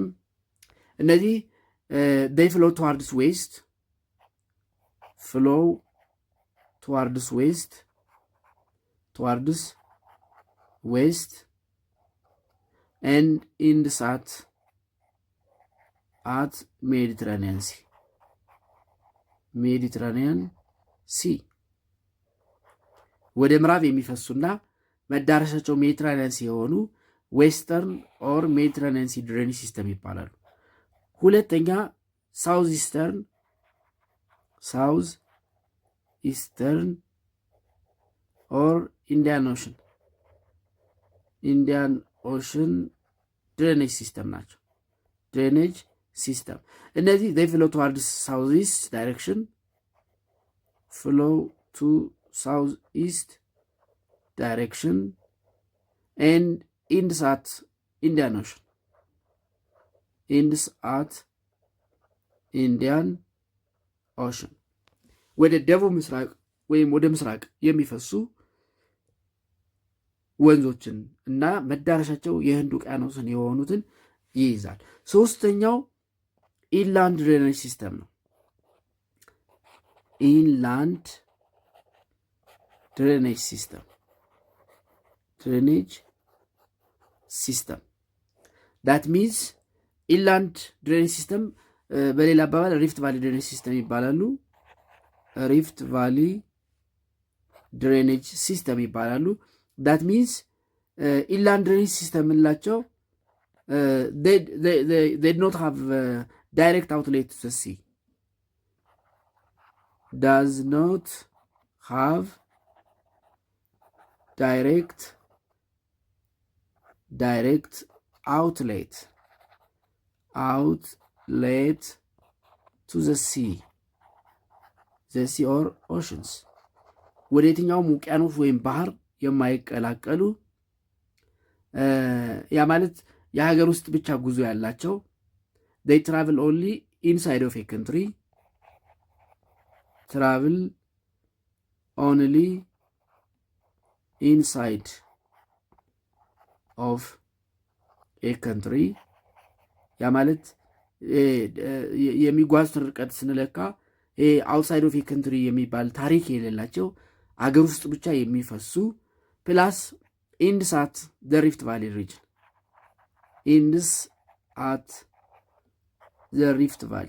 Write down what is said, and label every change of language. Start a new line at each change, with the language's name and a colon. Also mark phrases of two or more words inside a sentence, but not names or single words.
English: እነዚህ they flow towards west and ends at Mediterranean Sea.
Amharic: ወደ ምዕራብ የሚፈሱና መዳረሻቸው
English: Mediterranean Sea የሆኑ western or Mediterranean Sea drainage system
Amharic: ይባላሉ። ሁለተኛ
English: ሳውዝ eastern or Indian Ocean drainage system ናቸው። drainage system እነዚህ they flow towards southeast direction, flow to southeast direction and ends at Indian Ocean.
Amharic: ወደ ደቡብ ምስራቅ ወይም ወደ ምስራቅ የሚፈሱ ወንዞችን እና መዳረሻቸው የህንድ ውቅያኖስን የሆኑትን ይይዛል። ሶስተኛው ኢንላንድ ድሬኔጅ ሲስተም ነው።
English: inland drainage system that means inland drainage system
Amharic: በሌላ አባባል
English: rift valley drainage system ይባላሉ። rift valley drainage system ይባላሉ። that means inland drainage system የምንላቸው they do not have direct outlet to the sea. Does not have direct outlet to the sea or oceans.
Amharic: ወደ የትኛውም ውቅያኖስ ወይም ባህር የማይቀላቀሉ ያ ማለት የሀገር ውስጥ ብቻ ጉዞ ያላቸው
English: they travel only inside of a country travel only inside of a country
Amharic: ያ ማለት የሚጓዙትን ርቀት ስንለካ
English: outside of a country
Amharic: የሚባል ታሪክ የሌላቸው አገር ውስጥ ብቻ የሚፈሱ
English: plus ends at the rift valley region ends at the rift